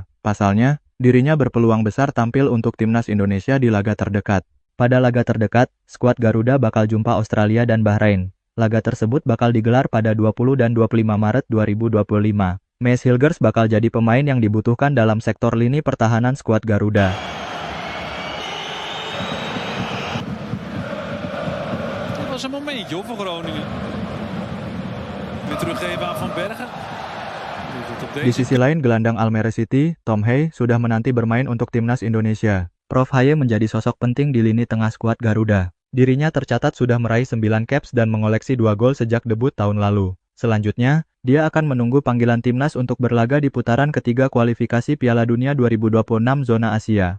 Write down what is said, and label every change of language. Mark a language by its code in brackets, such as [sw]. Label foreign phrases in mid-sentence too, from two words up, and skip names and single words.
[id] Pasalnya, dirinya berpeluang besar tampil untuk timnas Indonesia di laga terdekat. Pada laga terdekat, skuad Garuda bakal jumpa Australia dan Bahrain. Laga tersebut bakal digelar pada 20 dan 25 Maret 2025. Mees Hilgers bakal jadi pemain yang dibutuhkan dalam sektor lini pertahanan skuad Garuda. [nl] Dat was een momentje hoor, voor Groningen. Weer teruggeven aan Van Bergen. [id] Di sisi lain, gelandang Almere City, Tom Haye, sudah menanti bermain untuk timnas Indonesia. Prof Haye menjadi sosok penting di lini tengah skuad Garuda. Dirinya tercatat sudah meraih 9 caps dan mengoleksi 2 gol sejak debut tahun lalu. Selanjutnya, dia akan menunggu panggilan timnas untuk berlaga di putaran ketiga kualifikasi Piala Dunia 2026 zona Asia.